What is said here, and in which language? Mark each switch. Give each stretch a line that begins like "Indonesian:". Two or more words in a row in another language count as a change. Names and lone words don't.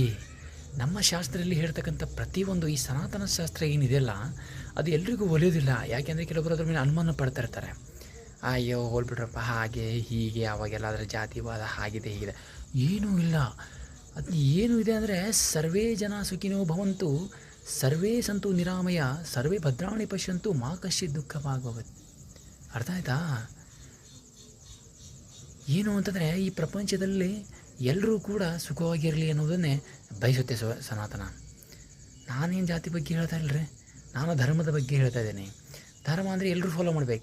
Kannada: ನಮ್ಮ ಶಾಸ್ತ್ರದಲ್ಲಿ ಹೇಳ್ತಕ್ಕಂಥ ಪ್ರತಿಯೊಂದು ಈ ಸನಾತನ ಶಾಸ್ತ್ರ ಏನಿದೆಯಲ್ಲ, ಅದು ಎಲ್ರಿಗೂ ಒಲಿಯೋದಿಲ್ಲ. ಯಾಕೆಂದರೆ ಕೆಲವೊಬ್ಬರು ಅದ್ರ ಮೇಲೆ ಅನುಮಾನ ಪಡ್ತಾ ಇರ್ತಾರೆ. ಅಯ್ಯೋ ಹೋಲ್ಬಿಟ್ರಪ್ಪ, ಹಾಗೆ ಹೀಗೆ, ಅವಾಗೆಲ್ಲ ಅದರ ಜಾತಿವಾದ ಹಾಗಿದೆ ಹೀಗಿದೆ. ಏನೂ ಇಲ್ಲ. ಅದು ಏನು ಇದೆ ಅಂದರೆ
Sanskrit: ಸರ್ವೇ ಜನ ಸುಖಿನೋ ಭವಂತು, ಸರ್ವೇ ಸಂತು ನಿರಾಮಯ, ಸರ್ವೇ ಭದ್ರಾಣಿ ಪಶ್ಯಂತು, ಮಾ ಕಶ್ಚಿತ್
Kannada: ದುಃಖವಾಗಬಹುದು. ಅರ್ಥ ಆಯ್ತಾ? ಏನು ಅಂತಂದರೆ ಈ ಪ್ರಪಂಚದಲ್ಲಿ ಎಲ್ಲರೂ ಕೂಡ ಸುಖವಾಗಿರಲಿ ಅನ್ನೋದನ್ನೇ ಬಯಸುತ್ತೆ ಸನಾತನ. ನಾನೇನು ಜಾತಿ ಬಗ್ಗೆ ಹೇಳ್ತಾ ಇಲ್ಲರಿ, ನಾನು ಧರ್ಮದ ಬಗ್ಗೆ ಹೇಳ್ತಾ ಇದ್ದೇನೆ. ಧರ್ಮ ಅಂದರೆ ಎಲ್ಲರೂ ಫಾಲೋ ಮಾಡಬೇಕು.